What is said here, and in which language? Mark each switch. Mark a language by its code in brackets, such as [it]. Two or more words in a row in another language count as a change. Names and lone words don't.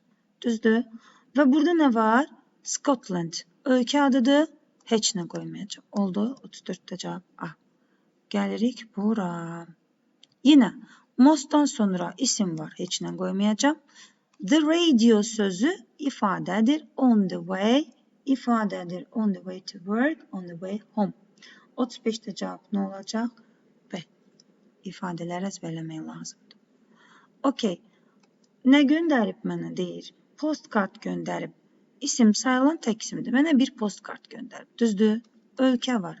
[az] Düzdür? Və burada nə var? Scotland. Ölkə adıdır. Heç nə qoymayacağım. Oldu. 34'də cavab A. Gəlirik bura. Yenə mostdan sonra isim var. Heç nə qoymayacağım. [en] The radio [az] sözü ifadədir. [en] On the way [az] ifadədir. [en] On the way to work, on the way home. [az] 35'də cavab nə olacaq? B. İfadələri əzbərləmək lazımdır. Okey. Nə göndərib mənə deyir? Postkart göndərib. İsim sayılan tək ismidir. Mənə bir postkart göndərib. Düzdür? Ölkə var.